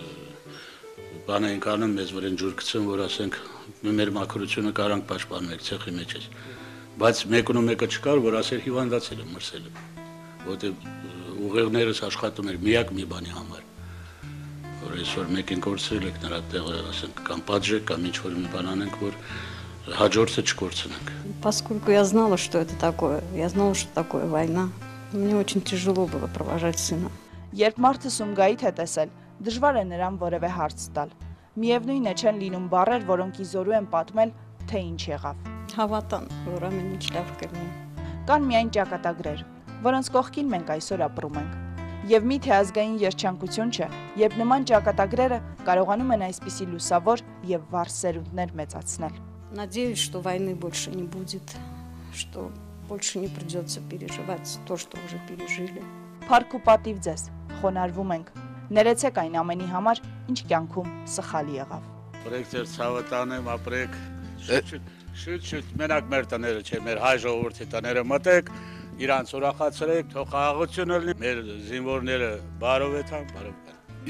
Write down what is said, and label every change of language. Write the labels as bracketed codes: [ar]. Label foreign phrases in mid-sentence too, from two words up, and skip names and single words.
[hy] բան ենք անում, մեզ որ են ջուր գցում, որ ասենք մեր մաքրությունը կարանք պաշտպանենք ցեխի մեջ ես, բայց մեկն ու մեկը չկար, որ ասեր հիվանդացել եմ, մրսել եմ, որտեղ ուղեղներս աշխատում էր միակ մի бани համար։ Որ այսօր մեկին կորցրել եք նրա տեղը, ասենք, կամ պատժեք, կամ ինչ-որ մի բան անենք, որ հաջորդը չկորցնենք։ [ru] Поскольку я знала, что это такое, я знала, что такое война, мне очень тяжело было провожать сына. [hy] Երբ մարդը Սումգայիթ է տեսել, դժվար է նրան որևէ հարց տալ։ Միևնույն է չեն լինում բառեր, որոնք իզորու են պատմել, թե ինչ եղավ։ Հավատան, որ ամեն ինչ լավ կլինի։ Կան միայն ճակատագրեր, որոնց կողքին մենք այսօր ապրում ենք։ Եվ միթե ազգային երջանկություն չէ, երբ нման ճակատագրերը կարողանում են այսպիսի լուսավոր եւ վառ սերունդներ մեծացնել։ [ru] Надеюсь, что войны больше не будет, что больше не придется переживать то, что уже пережили. [hy] Փառք ու պատիվ ձեզ, խոնարհվում ենք։ Ներեցեք այն ամենի համար, ինչ կյանքում սխալի եղավ։ Ապրեք ձեր ցավը տանեմ, ապրեք։ Շուտ մենակ մեր տները չէ, մեր հայ ժողովրդի տները մտեք, իրանց ուրախացրեք, թող խաղաղություն լինի, մեր զինվորները բարովեթան, բարովեթան։